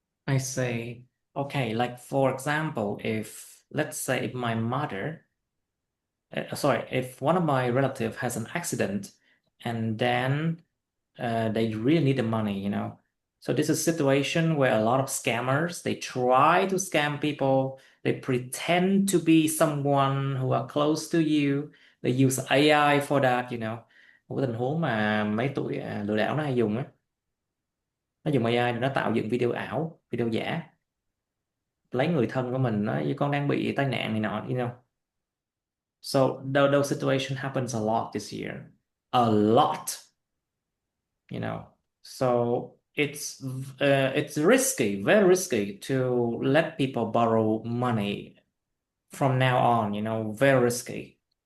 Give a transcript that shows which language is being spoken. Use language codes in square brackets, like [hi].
[en] I say, okay, like for example, if let's say if my mother, sorry, if one of my relative has an accident and then they really need the money, you know. So this is a situation where a lot of scammers, they try to scam people. They pretend to be someone who are close to you. They use AI for that, you know. [vi] Một cái tình huống mà mấy tụi lừa đảo nó hay dùng á. Nó dùng AI để nó tạo dựng video ảo, video giả. Lấy người thân của mình nói con đang bị tai nạn này nọ, you know. [en] So those situation happens a lot this year. A lot, you know. So it's risky, very risky to let people borrow money from now on, you know, very risky.